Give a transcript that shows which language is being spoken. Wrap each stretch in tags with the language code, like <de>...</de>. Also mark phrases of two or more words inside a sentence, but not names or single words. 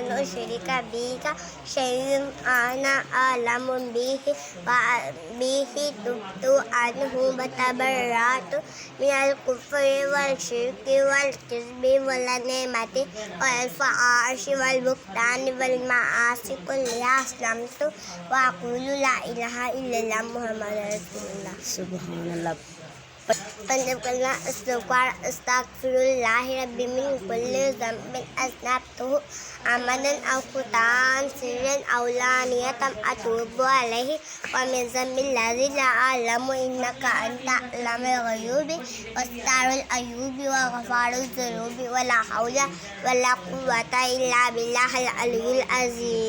<ar>أشرك بك شيئا أنا أعلم به وبه تبت عنه وتبرأت من الكفر والشرك والكذب والنعمة والفحش والبهتان والمعاصي كلها أسلمت وأقول لا إله إلا الله محمد رسول الله. سبحان الله.</ar> <pa>پنجاب کلمہ استغفار</pa> <ar>أستغفر الله ربي من كل ذنب أذنبته عمدا أو خطأ سرا أو علانية أتوب إليه ومن الذنب الذي لا أعلم إنك أنت علام الغيوب وستار العيوب وغفار الذنوب ولا حول ولا قوة إلا بالله العلي العظيم.</ar>